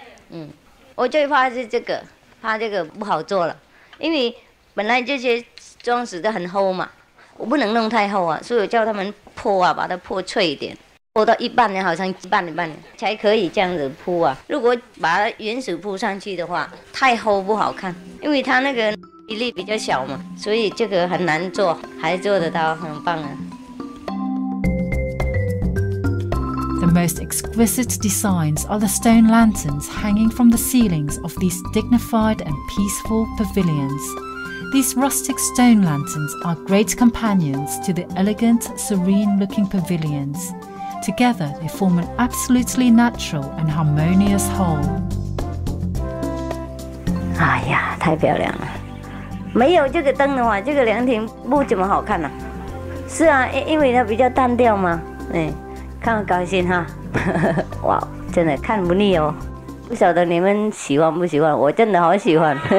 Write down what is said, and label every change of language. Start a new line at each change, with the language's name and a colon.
Chinese: 嗯，我最怕是这个，怕这个不好做了，因为本来这些装饰的很厚嘛，我不能弄太厚啊，所以我叫他们破啊，把它破脆一点。铺到一半呢，好像一半才可以这样子铺啊。如果把它原始铺上去的话，太厚不好看，因为它那个比例比较小嘛，所以这个很难做，还做得到，很棒啊。
English: The most exquisite designs are the stone lanterns hanging from the ceilings of these dignified and peaceful pavilions. These rustic stone lanterns are great companions to the elegant, serene-looking pavilions. Together, they form an absolutely natural and harmonious whole.
Chinese: 哎呀，太漂亮了！没有这个灯的话，这个凉亭不怎么好看了。是啊，因为它比较单调嘛。哎，看高兴哈。哇，真的看不腻哦。不晓得你们喜欢不喜欢？我真的好喜欢。